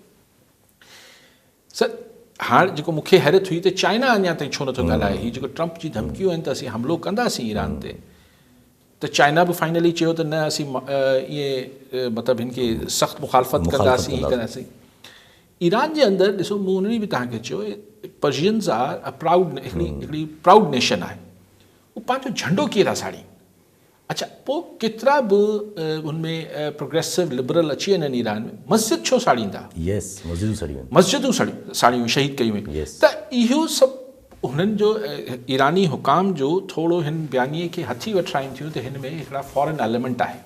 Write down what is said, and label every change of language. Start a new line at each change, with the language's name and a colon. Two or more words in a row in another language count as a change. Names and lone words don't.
Sindhi: सर हाणे जेको मूंखे हैरत हुई त चाइना अञा ताईं छो नथो ॻाल्हाए, हीअ जेको ट्रंप जी धमकियूं आहिनि त असीं हमिलो कंदासीं ईरान ते, त चाइना बि फाइनली चयो त न असीं इहे मतिलबु हिन खे सख़्तु मुखालफ़त कंदासीं, हीअ कंदासीं। ईरान जे अंदरि ॾिसो, मूं उन ॾींहुं बि तव्हांखे चयो,
English: Persians are a proud,
Sindhi: हिकिड़ी
English: proud nation
Sindhi: आहे, उहो पंहिंजो झंडो कीअं था साड़ीनि। अच्छा, पोइ केतिरा बि हुनमें
English: progressive liberal
Sindhi: अची वञनि आहिनि ईरान में, मस्जिद छो साड़ींदा? मस्जिदूं साड़ियूं शहीद कयूं आहिनि। त इहो सभु हुननि जो ईरानी हुकाम जो थोरो हिन बयानीअ खे हथी वठाइनि थियूं त हिन में हिकिड़ा
English: foreign element
Sindhi: आहे।